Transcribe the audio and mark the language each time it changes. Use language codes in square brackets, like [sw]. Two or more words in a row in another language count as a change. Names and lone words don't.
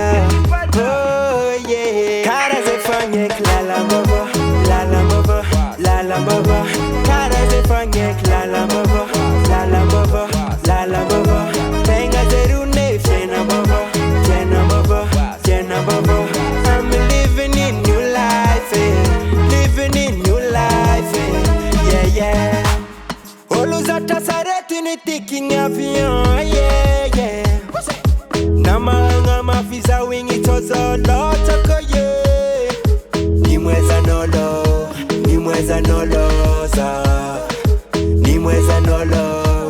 [en] Oh yeah. [mg] Karaha zay fagneky lalambava, lalambava, lalambava. Karaha zay fagneky lalambava, lalambava, lalambava. Tegna zay rone fiainambava, fiainambava, fiainambava. [en] I'm living in new life, living in new life, yeah yeah. [mg] Olo zatra sarety ny tikigny avion, [en] yeah yeah. [mg] Namagna mafiza wigny tsôzôlôtsaka yeah. Nimwezanolo, nimwezanolo za. Nimwezanolo.